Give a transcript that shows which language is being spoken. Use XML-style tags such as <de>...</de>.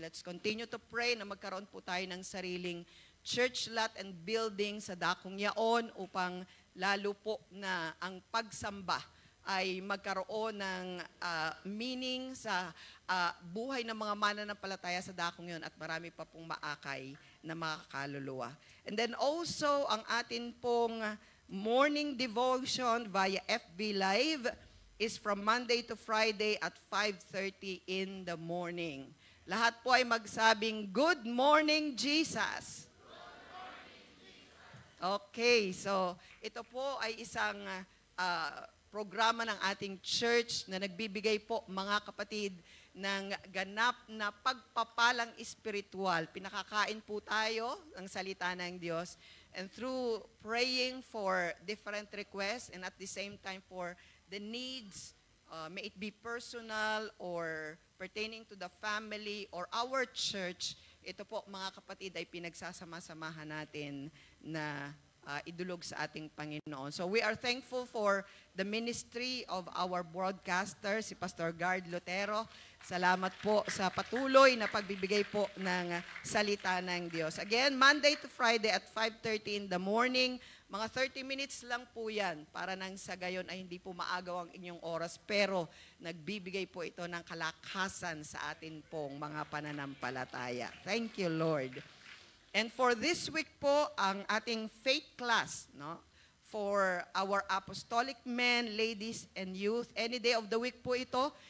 <en>Let's continue to pray</en> <tl>na magkaroon po tayo ng sariling</tl> <en>church lot and building</en> <tl>sa dakong yaon upang lalo po na ang pagsamba ay magkaroon ng meaning sa buhay ng mga mananampalataya sa dakong yun at marami pa pong maakay na makakaluluwa.</tl> <en>And then also,</en> <tl>ang atin pong</tl> <en>morning devotion via FB Live is from Monday to Friday at 5:30 in the morning.</en> <tl>Lahat po ay magsabing,</tl> <en>Good morning, Jesus!</en> <tl>Okay, so ito po ay isang programa ng ating church na nagbibigay po, mga kapatid, ng ganap na pagpapalang espiritual. Pinakakain po tayo ng salita ng Diyos.</tl> <en>And through praying for different requests and at the same time for the needs, may it be personal or pertaining to the family or our church,</en> <tl>ito po, mga kapatid, ay pinagsasama-samahan natin na idulog sa ating Panginoon.</tl> <en>So we are thankful for the ministry of our broadcaster, si Pastor Gard Lutero.</en> <tl>Salamat po sa patuloy na pagbibigay po ng salita ng Diyos.</tl> <en>Again, Monday to Friday at 5:30 in the morning.</en> <tl>Mga 30 minutes lang po yan para nang sa gayon ay hindi po maagaw ang inyong oras. Pero nagbibigay po ito ng kalakasan sa atin pong mga pananampalataya.</tl> <en>Thank you, Lord. And for this week po,</en> <tl>ang ating</tl> <en>faith class, no, for our apostolic men, ladies, and youth, any day of the week po ito.</en>